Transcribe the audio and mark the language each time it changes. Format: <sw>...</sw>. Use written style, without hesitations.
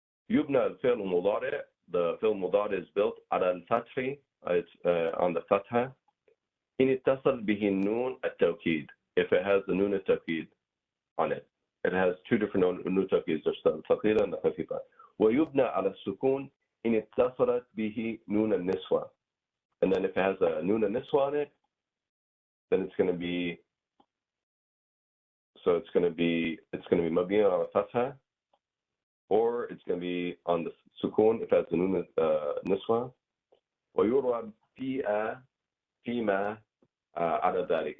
<ar>Yubna al-fi'l mudari,</ar> <en>the fi'l mudari is built ala al-fathi, it's on the fatha.</en> <ar>In ittasal bihi</ar> <en>noon at-tawkid, if it has the noon at-tawkid on it. It has two different noon at-tawkid, there's the thaqila and the khafifa.</en> <ar>ويبنى على السكون إن اتصلت به نون النسوة.</ar> <en>And then if it has a noon al-niswa on it, then it's going to be, so it's going to be</en> <ar>mabniya ala fatha,</ar> <en>or it's going to be on the sukun if it has the nun niswa.</en> <ar>ويُرَى فيما على ذلك.</ar>